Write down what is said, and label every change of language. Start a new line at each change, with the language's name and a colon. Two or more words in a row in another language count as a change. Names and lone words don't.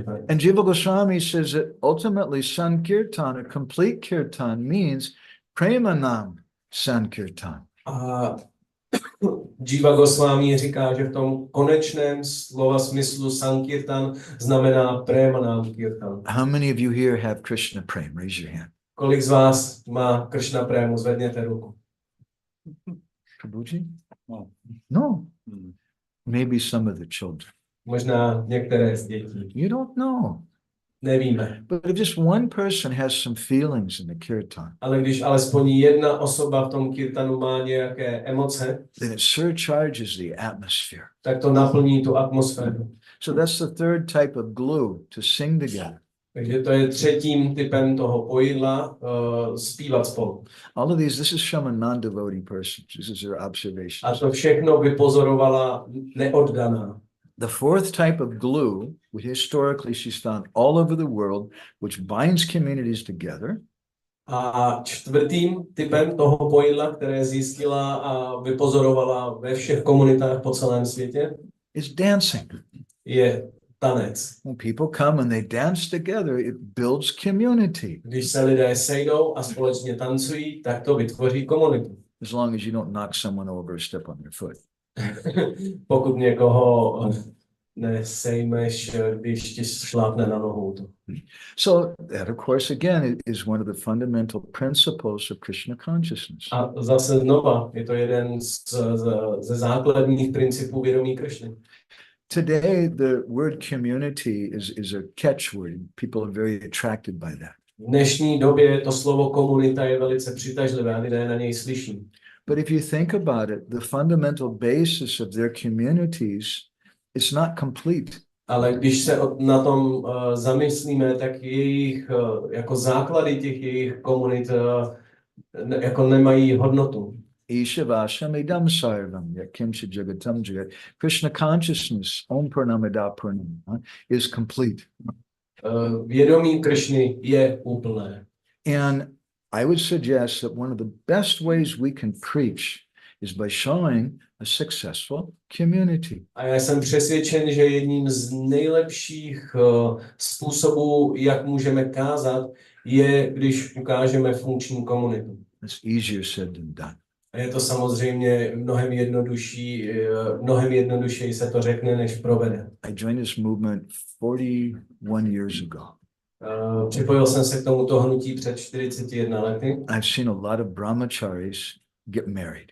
English: And Jiva Goswami says that ultimately Sankirtan, a complete kirtan, means
Sanskrit: Premanam Sankirtan.
Czech: A Jiva Goswami říká, že v tom konečném slova smyslu Sankirtan znamená
Sanskrit: Premanam Kirtan.
English: How many of you here have Krishna Prem? Raise your hand.
Czech: Kolik z vás má Krishna Premu? Zvedněte ruku.
English: Prabhuji? No. Maybe some of the children.
Czech: Možná některé z dětí.
English: You don't know.
Czech: Nevíme.
English: But if just one person has some feelings in the kirtan,
Czech: Ale když alespoň jedna osoba v tom kirtanu má nějaké emoce,
English: then it surcharges the atmosphere.
Czech: tak to naplní tu atmosféru.
English: So that's the third type of glue to sing together.
Czech: Takže to je třetím typem toho pojidla, zpívat spolu.
English: All of these, this is from a non-devotee person. This is their
Czech: A
English: observations.
Czech: to všechno vypozorovala neoddaná.
English: The fourth type of glue, which historically she's found all over the world, which binds communities together,
Czech: A čtvrtým typem toho pojidla, které zjistila a vypozorovala ve všech komunitách po celém světě,
English: is dancing.
Czech: je tanec.
English: When people come and they dance together, it builds community.
Czech: Když se lidé sejdou a společně tancují, tak to vytvoří komunitu.
English: As long as you don't knock someone over or step on their foot.
Czech: Pokud někoho nesejmeš, když ti šlápne na nohu.
English: So that, of course, again, is one of the fundamental principles of Krishna consciousness.
Czech: A zase znova, je to jeden ze základních principů vědomí Krishny.
English: Today, the word community is a catchword. People are very attracted by that.
Czech: V dnešní době to slovo komunita je velice přitažlivé a lidé na něj slyší.
English: But if you think about it, the fundamental basis of their communities is not complete.
Czech: Ale když se na tom zamyslíme, tak jejich jako základy těch jejich komunit jako nemají hodnotu.
Sanskrit: Ishavasham idam sarvam yakimcha jagatam jagat.
English: Krishna consciousness,
Sanskrit: Om Purnamada Purnam,
English: is complete.
Czech: Vědomí Krishny je úplné.
English: And I would suggest that one of the best ways we can preach is by showing a successful community.
Czech: A já jsem přesvědčen, že jedním z nejlepších způsobů, jak můžeme kázat, je, když ukážeme funkční komunitu.
English: It's easier said than done.
Czech: A je to samozřejmě mnohem jednodušeji se to řekne, než provede.
English: I joined this movement 41 years ago.
Czech: Připojil jsem se k tomuto hnutí před 41 lety.
English: I've seen a lot of brahmacharis get married.